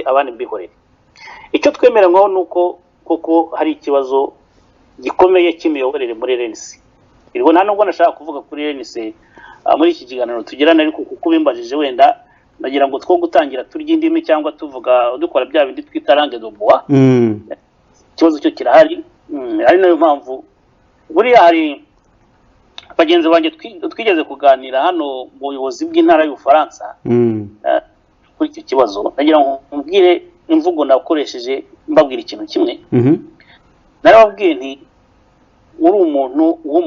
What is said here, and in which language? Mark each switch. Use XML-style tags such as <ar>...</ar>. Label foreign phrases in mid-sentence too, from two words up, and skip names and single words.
<rw>abandi mbihorere icyo twemeranywaho nuko koko hari ikibazo gikomeye cy'imiyoborere muri RNC irwo nta nubwo nashaka kuvuga kuri RNC muri iki kiganiro tugirana ariko kuko bimbajije wenda nagira ngo two gutangira turya indimi cyangwa tuvuga dukora bya bindi twita</rw> <fr>langue de bois</fr> <rw>ikibazo cyo kirahari ari nayo mpamvu buriya hari bagenzi banjye twigeze kuganira hano mu buyobozi bw'intara y'Ubufaransa kuri iki kibazo nagira ngo mbwire imvugo nakoresheje mbabwira ikintu kimwe narababwiye nti uri umuntu</rw>